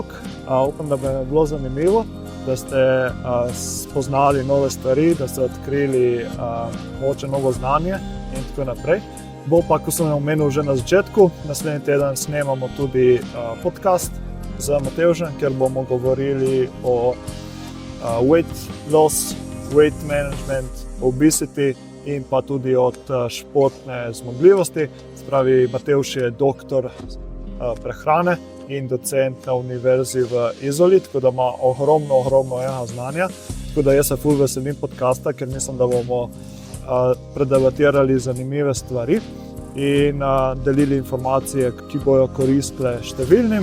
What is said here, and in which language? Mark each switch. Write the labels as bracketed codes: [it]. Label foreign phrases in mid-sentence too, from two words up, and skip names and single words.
[sl] Upam, da bi bilo zanimivo, da ste spoznali nove stvari, da ste odkrili mogoče novo znanje in tako naprej. Bo pa, ko sem omenil že na začetku, naslednji teden snemamo tudi podcast z Matevžem, kjer bomo govorili o [en] weight loss, weight management, obesity [sl] in pa tudi od športne zmogljivosti. Spravi, Matevž je doktor prehrane in docent na univerzi v Izoli, tako da ima ogromno znanja. Tako da jaz se ful veselim podcasta, ker mislim, da bomo predebatirali zanimive stvari in delili informacije, ki bojo koristile številnim.